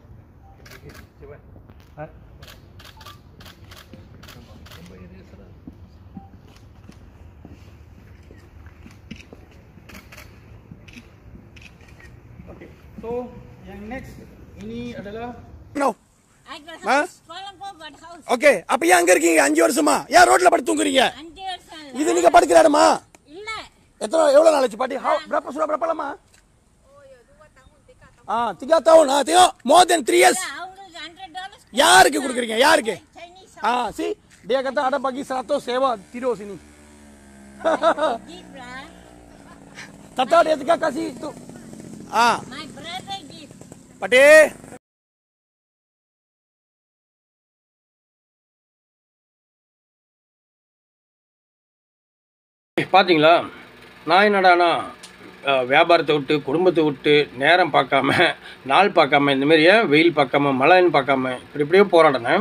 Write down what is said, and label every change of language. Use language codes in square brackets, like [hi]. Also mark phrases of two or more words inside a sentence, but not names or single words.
[en] Okay, so [ms] yang next ini adalah [en] No. Ha? [ta] ஓகே, அப்ப ஏன் அங்க இருக்கீங்க 5 வருஷமா? ஏன் ரோட்ல படுத்து தூங்குறீங்க? 5 வருஷம் இது நீங்க படுக்கிற இடமா? இல்ல. எவ்வளவு நாள் ஆச்சு பாட்டி? [ms] berapa lama? Oh ya, 2 tahun, 3 tahun. 3 tahun. Tengok, [en] more than 3 years. [ta] அவங்களுக்கு $100 யாருக்கு கொடுக்குறீங்க? யாருக்கு? [en] Chinese see, [ms] dia kata ada bagi 100 sewa tidur sini. gift lah. Tata dia juga kasih itu. [en] My brother gift. [ta] பாட்டி பார்த்தீங்களா, நான் என்னடானா வியாபாரத்தை விட்டு குடும்பத்தை விட்டு நேரம் பார்க்காம நாள் பார்க்காம இந்தமாரி வெயில் பார்க்காம மழைன்னு பார்க்காம இப்படியே போராடினேன்.